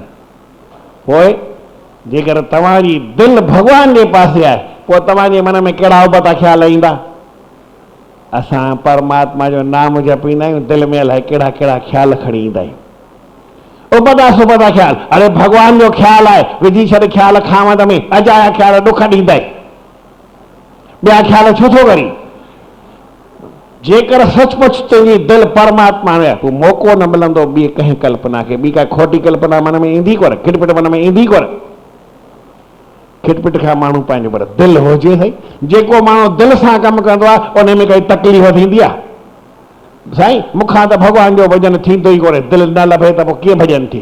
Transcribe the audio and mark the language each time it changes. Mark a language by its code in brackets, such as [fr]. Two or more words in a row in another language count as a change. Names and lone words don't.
[sd] पोइ जेकर तव्हांजी दिलि भॻवान जे पासे आहे, पोइ तव्हांजे मन में कहिड़ा उबता ख़्याल ईंदा? असां परमात्मा जो नाम जपींदा आहियूं, दिलि में अलाए कहिड़ा कहिड़ा ख़्याल खणी ईंदा आहियूं। उबता सुबता ख़्याल, अरे भॻवान जो ख़्याल आहे, विझी छॾ ख़्याल खावंद में, अजाया ख़्याल ॾुख ॾींदई, ॿिया ख़्याल छो थो करी? जेकर सचमुच तुंहिंजी दिलि परमात्मा में आहे, पोइ मौक़ो न मिलंदो ॿी कंहिं कल्पना खे, ॿी का खोटी कल्पना मन में ईंदी कोन, खिटपिट मन में ईंदी कोन। खिटपिट खां माण्हू पंहिंजो, पर दिलि हुजे सही। जेको माण्हू दिलि सां कमु कंदो आहे, उन में काई तकलीफ़ थींदी आहे? साईं मूंखां त भॻवान जो भॼन थींदो ई कोन्हे, दिलि न लभे त पोइ कीअं भॼन थिए?